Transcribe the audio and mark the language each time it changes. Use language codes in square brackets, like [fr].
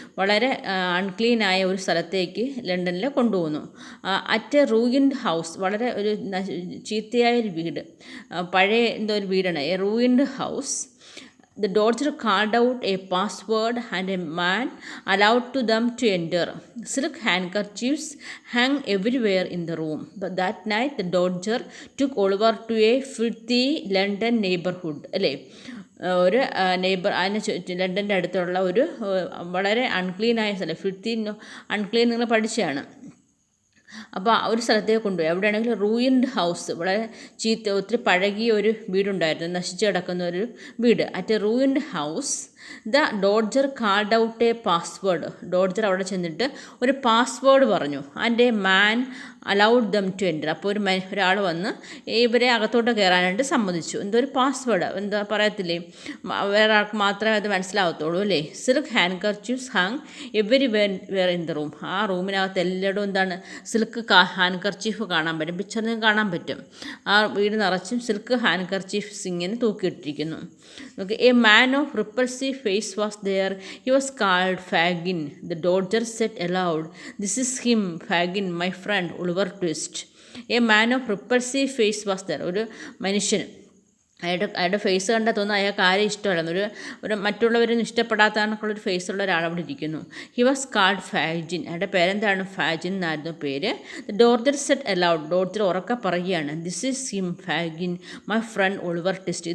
[ml] വളരെ അൺക്ലീനായ ഒരു സ്ഥലത്തേക്ക് ലണ്ടനിൽ കൊണ്ടുപോകുന്നു. [en] at a ruined house, [ml] വളരെ ഒരു ചീത്തയായൊരു വീട്, പഴയ എന്തോ ഒരു വീടാണ്. [en] A ruined house. The Dodger called out a password and a man allowed to them to enter. Silk handkerchiefs hung everywhere in the room. But that night the Dodger took Oliver to a filthy London neighborhood. [ml] അല്ലേ? ഒരു ലണ്ടൻ്റെ അടുത്തുള്ള ഒരു വളരെ അൺക്ലീനായ സ്ഥലം. Filthy unclean നിങ്ങൾ പഠിച്ചതാണ്. അപ്പോൾ ഒരു സ്ഥലത്തേക്ക് കൊണ്ടുപോയി. എവിടെയാണെങ്കിലും റൂയിൻഡ് ഹൗസ്, വളരെ ഒത്തിരി പഴകിയ ഒരു വീടുണ്ടായിരുന്നു, നശിച്ചു കിടക്കുന്ന ഒരു വീട്. [en] At a ruined house the Dodger called out a password. [ml] ഡോഡ്ജർ അവിടെ ചെന്നിട്ട് ഒരു പാസ്വേഡ് പറഞ്ഞു. [en] And a man allowed them to enter. [ml] അപ്പോൾ ഒരാൾ വന്ന് ഇവരെ അകത്തോട്ട് കയറാനായിട്ട് സമ്മതിച്ചു. എന്തോ ഒരു പാസ്വേഡ്, എന്താ പറയത്തില്ലേ, വേറെ ആൾക്ക് മാത്രമേ അത് മനസ്സിലാവത്തുള്ളൂ അല്ലേ? [en] Silk handkerchiefs hang everywhere in the room. [ml] ആ റൂമിനകത്ത് എല്ലായിടും എന്താണ്? സിൽക്ക് ഹാൻകർച്ചീഫ് കാണാൻ പറ്റും. പിക്ചറിൽ കാണാൻ പറ്റും. ആ വീട് നിറച്ചും സിൽക്ക് ഹാൻകർച്ചീഫ്സ് ഇങ്ങനെ തൂക്കിയിട്ടിരിക്കുന്നു. [en] Okay, a man of repulsive face was there. He was called Fagin. The Dodger said aloud, "This is him, Fagin, my friend, Oliver Twist." A man of repulsive face was there. [ml] ഒരു മനുഷ്യൻ, അയാളുടെ face കണ്ടാൽ തോന്നുന്നു അയാൾക്ക് ആരെയും ഇഷ്ടമല്ല, ഒരു മറ്റുള്ളവരൊന്നും ഇഷ്ടപ്പെടാത്തതാണെന്നുള്ളൊരു ഫേസുള്ള ഒരാളവിടെ ഇരിക്കുന്നു. [en] He was called Fagin. [ml] അയാളുടെ പേരെന്താണ്? ഫാജിൻ എന്നായിരുന്നു പേര്. [en] The Dodger said aloud. [ml] ഡോഡ്ജർ ഉറക്കെ പറയുകയാണ്, [en] This is him, Fagin, my friend Oliver Twist.